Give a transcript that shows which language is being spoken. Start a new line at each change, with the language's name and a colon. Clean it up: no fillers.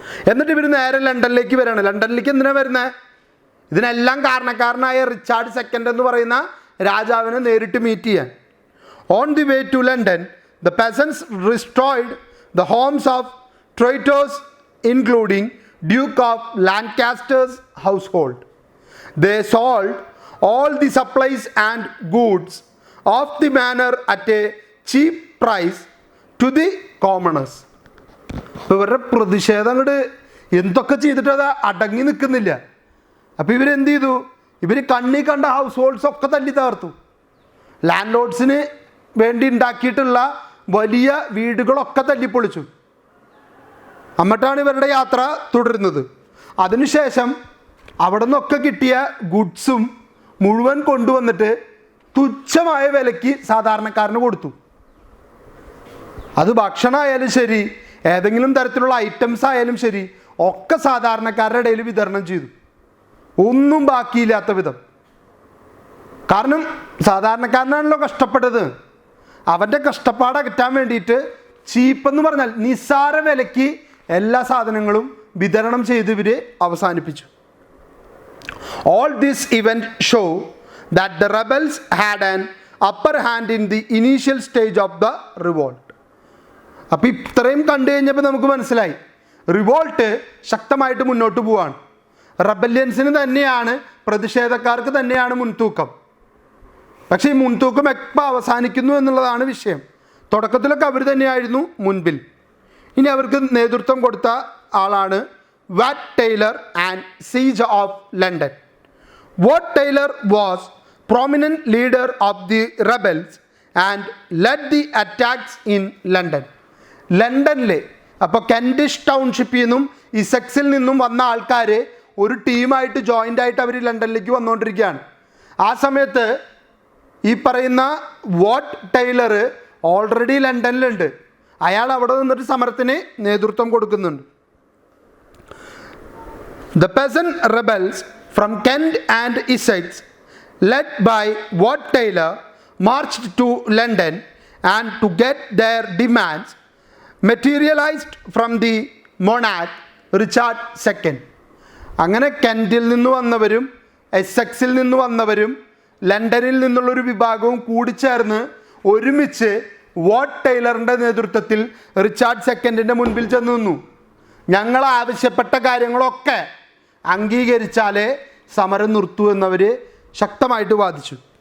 Malayalam: എന്നിട്ട് ഇവർ നേരെ ലണ്ടനിലേക്ക് വരികയാണ്. ലണ്ടനിലേക്ക് എന്തിനാണ് വരുന്നത്? ഇതിനെല്ലാം കാരണക്കാരനായ റിച്ചാർഡ് സെക്കൻഡ് എന്ന് പറയുന്ന രാജാവിനെ നേരിട്ട് മീറ്റ് ചെയ്യാൻ.
English: On the way to London the peasants restored the homes of traitors including duke of Lancaster's household. They sold all the supplies and goods of the manor at a cheap price to the commoners.
Malayalam: ഇവരുടെ പ്രതിഷേധം അങ്ങോട്ട് എന്തൊക്കെ ചെയ്തിട്ട് അത് അടങ്ങി നിൽക്കുന്നില്ല. അപ്പോൾ ഇവരെന്ത് ചെയ്തു? ഇവർ കണ്ണി കണ്ട ഹൗസ് ഹോൾഡ്സ് ഒക്കെ തല്ലി തകർത്തു. ലാൻഡ് ലോഡ്സിന് വേണ്ടി ഉണ്ടാക്കിയിട്ടുള്ള വലിയ വീടുകളൊക്കെ തല്ലിപ്പൊളിച്ചു. എന്നിട്ടാണ് ഇവരുടെ യാത്ര തുടരുന്നത്. അതിനുശേഷം അവിടെ നിന്നൊക്കെ കിട്ടിയ ഗുഡ്സും മുഴുവൻ കൊണ്ടുവന്നിട്ട് തുച്ഛമായ വിലയ്ക്ക് സാധാരണക്കാരന് കൊടുത്തു. അത് ഭക്ഷണമായാലും ശരി, ഏതെങ്കിലും തരത്തിലുള്ള ഐറ്റംസ് ആയാലും ശരി, ഒക്കെ സാധാരണക്കാരുടെ ഇടയിൽ വിതരണം ചെയ്തു, ഒന്നും ബാക്കിയില്ലാത്ത വിധം. കാരണം സാധാരണക്കാരനാണല്ലോ കഷ്ടപ്പെട്ടത്. അവൻ്റെ കഷ്ടപ്പാട് അകറ്റാൻ വേണ്ടിയിട്ട് ചീപ്പെന്ന് പറഞ്ഞാൽ നിസ്സാര വിലയ്ക്ക് എല്ലാ സാധനങ്ങളും വിതരണം ചെയ്ത് ഇവർ അവസാനിപ്പിച്ചു.
English: All this event show that the rebels had an upper hand in the initial stage of the revolt.
Malayalam: അപ്പോൾ ഇത്രയും കണ്ടു കഴിഞ്ഞപ്പോൾ നമുക്ക് മനസ്സിലായി റിവോൾട്ട് ശക്തമായിട്ട് മുന്നോട്ട് പോവാണ്. റെബല്യൻസിന് തന്നെയാണ്, പ്രതിഷേധക്കാർക്ക് തന്നെയാണ് മുൻതൂക്കം. പക്ഷേ ഈ മുൻതൂക്കം എപ്പോൾ അവസാനിക്കുന്നു എന്നുള്ളതാണ് വിഷയം. തുടക്കത്തിലൊക്കെ അവർ തന്നെയായിരുന്നു മുൻപിൽ. ഇനി അവർക്ക് നേതൃത്വം കൊടുത്ത ആളാണ് വാറ്റ് Taylor
English: And siege of London. Wat Tyler was prominent leader of the rebels and led the attacks in London.
Malayalam: ലണ്ടനിലെ അപ്പോൾ കെൻഡിഷ് ടൗൺഷിപ്പിൽ നിന്നും ഇസെക്സിൽ നിന്നും വന്ന ആൾക്കാർ ഒരു ടീമായിട്ട് ജോയിൻ്റ് ആയിട്ട് അവർ ലണ്ടനിലേക്ക് വന്നുകൊണ്ടിരിക്കുകയാണ്. ആ സമയത്ത് ഈ പറയുന്ന വാട്ട് ടൈലർ ഓൾറെഡി ലണ്ടനിലുണ്ട്. അയാൾ അവിടെ നിന്നൊരു സമരത്തിന് നേതൃത്വം കൊടുക്കുന്നുണ്ട്.
English: The peasant rebels from Kent and Essex, led by Wat Taylor, marched to London and to get their demands materialized from the monarch Richard II.
Malayalam: അങ്ങനെ കെൻറ്റിൽ നിന്ന് വന്നവരും എസെക്സിൽ നിന്ന് വന്നവരും ലണ്ടനിൽ നിന്നുള്ളൊരു വിഭാഗവും കൂടിച്ചേർന്ന് ഒരുമിച്ച് വാട്ട് ടൈലറിൻ്റെ നേതൃത്വത്തിൽ റിച്ചാർഡ് സെക്കൻഡിൻ്റെ മുൻപിൽ ചെന്ന് നിന്നു. ഞങ്ങൾ ആവശ്യപ്പെട്ട കാര്യങ്ങളൊക്കെ അംഗീകരിച്ചാലേ സമരം നിർത്തൂ എന്നവർ ശക്തമായിട്ട് വാദിച്ചു.